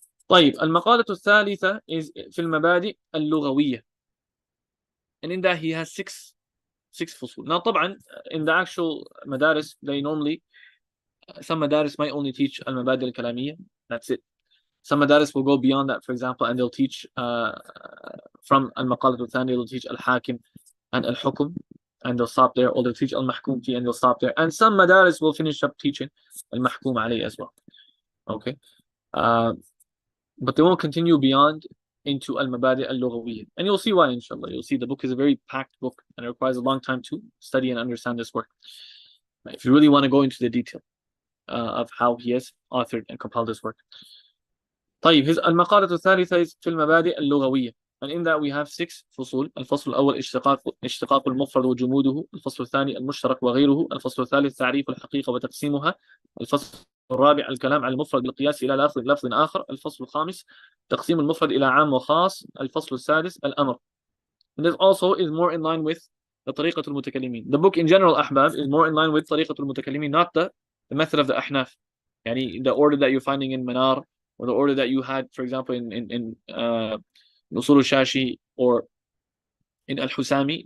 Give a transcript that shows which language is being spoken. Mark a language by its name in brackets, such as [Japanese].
[Arabic] طيب, المقالة الثالثة is في المبادئ اللغوية. [English] And in that he has 6 فصول. Now طبعا in the actual madaris, they normally, some madaris might only teach al-mabadi al-kalamiyya, that's it. Some madaris will go beyond that, for example, and they'll teach from al-maqalat al-thani, they'll teach al-hakim and al-hukum, and they'll stop there, or they'll teach al-mahkum fi and they'll stop there. And some madaris will finish up teaching al-mahkum alayh as well. Okay. But they won't continue beyond into al-mabadi al-lughawiyya. And you'll see why, inshallah. You'll see the book is a very packed book, and it requires a long time to study and understand this work. If you really want to go into the detail of how he has authored and compiled this work. [Arabic] طيب, his المقالة الثالثة is في المبادئ اللغوية. [English] And in that we have 6 فصول. [Arabic] الفصل الأول اشتقاق المفرد وجموده. الفصل الثاني المشترك وغيره. الفصل الثالث تعريف الحقيقة وتقسيمها. الفصل الرابع الكلام على المفرد بالقياس إلى لفظ آخر. الفصل الخامس تقسيم المفرد إلى عام وخاص. الفصل السادس الأمر. [English] And this also is more in line with the [Arabic] طريقة المتكلمين. [English] The book in general, ahbab, is more in line with طريقة المتكلمين, not the method of the ahnaf. Yani the order that you're finding in Manar, or the order that you had, for example, in Usul al-Shashi or in al-Husami.